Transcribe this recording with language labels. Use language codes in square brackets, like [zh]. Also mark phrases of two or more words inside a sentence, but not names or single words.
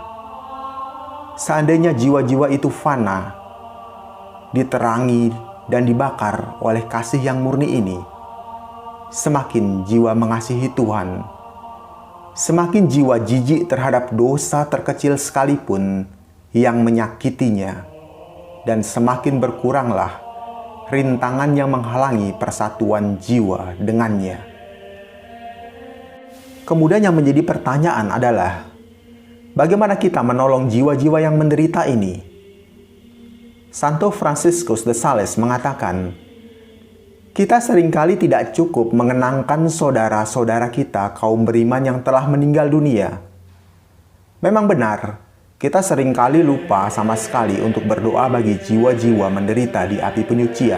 [id] Seandainya jiwa-jiwa itu fana, diterangi dan dibakar oleh kasih yang murni ini, semakin jiwa mengasihi Tuhan, semakin jiwa jijik terhadap dosa terkecil sekalipun yang menyakitinya, dan semakin berkuranglah rintangan yang menghalangi persatuan jiwa dengannya. Kemudian yang menjadi pertanyaan adalah, bagaimana kita menolong jiwa-jiwa yang menderita ini? Santo Franciscus de Sales mengatakan, kita seringkali tidak cukup mengenangkan saudara-saudara kita kaum beriman yang telah meninggal dunia. Memang benar, kita seringkali lupa sama sekali untuk berdoa bagi jiwa-jiwa menderita di api penyucian.